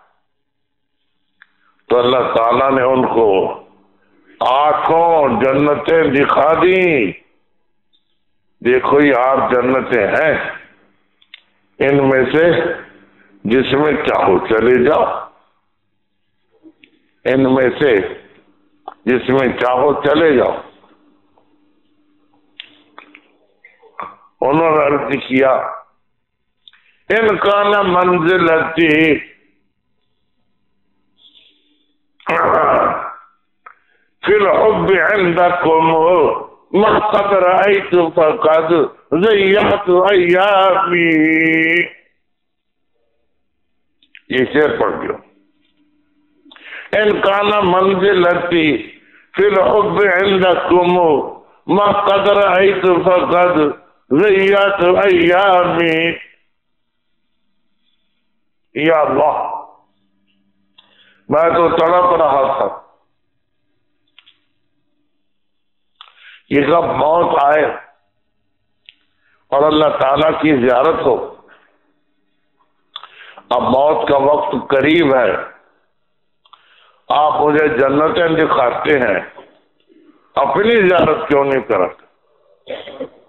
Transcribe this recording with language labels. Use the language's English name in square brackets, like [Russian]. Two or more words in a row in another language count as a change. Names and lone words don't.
[Urdu] تو اللہ تعالیٰ نے ان کو آنکھوں جنتیں دکھا دی، دیکھو یہ 8 جنتیں ہیں، ان میں سے جس میں چاہو چلے جاؤ، ان میں سے جس میں چاہو چلے جاؤ۔ انہوں نے عرض کیا [Arabic] ان کا نہ منزلتی فی الحب عندکم ما قد رأیت فقد ضیعت ایامی۔ [Urdu] یہ شعر پڑھ گیا، [Arabic] ان کا نہ منزلتی فی الحب عندکم ما قد رأیت فقد ضیعت ایامی۔ [Urdu] یا اللہ، میں تو تڑپ رہا تھا یہ کب موت آئے اور اللہ تعالیٰ کی زیارت ہو۔ اب موت کا وقت قریب ہے، آپ مجھے جنتیں دکھاتے ہیں، اپنی زیارت کیوں نہیں کراتے؟